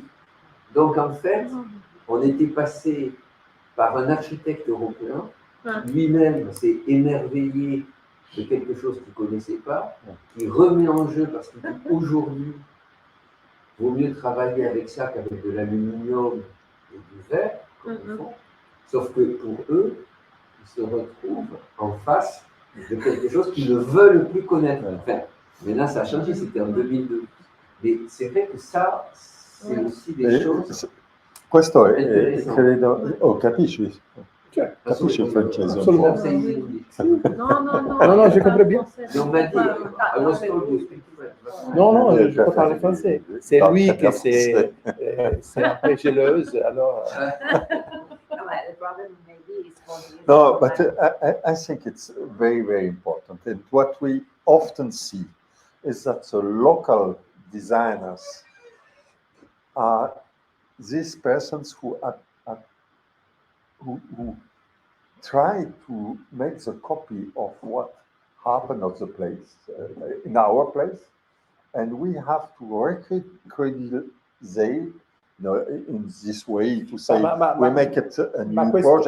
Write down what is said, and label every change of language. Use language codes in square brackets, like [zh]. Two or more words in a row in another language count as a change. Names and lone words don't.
[fr] Donc en fait, on était passé par un architecte européen, lui-même s'est émerveillé de quelque chose qu'il ne connaissait pas, qui remet en jeu parce qu'aujourd'hui, il vaut mieux travailler avec ça qu'avec de l'aluminium et du verre, comme ils font. Sauf que pour eux, ils se retrouvent en face de quelque chose qu'ils ne veulent plus connaître. Enfin, maintenant, ça a changé, c'était en 2002. Mais c'est vrai que ça, c'est aussi des choses. [it] Questo credo, capisci? Cioè, Capisci il francese? assolutamente. [fr] Non, je comprends bien. On m'a dit, [en] I was told you speak French. [fr] Non, je peux parler français. C'est lui qui c'est un peu jalouse, alors... [en] No, but I think it's very, very important. And what we often see is that the local designers are these persons who try to make the copy of what happened of the place, in our place, and we have to recognize in this way to say we make it a new project.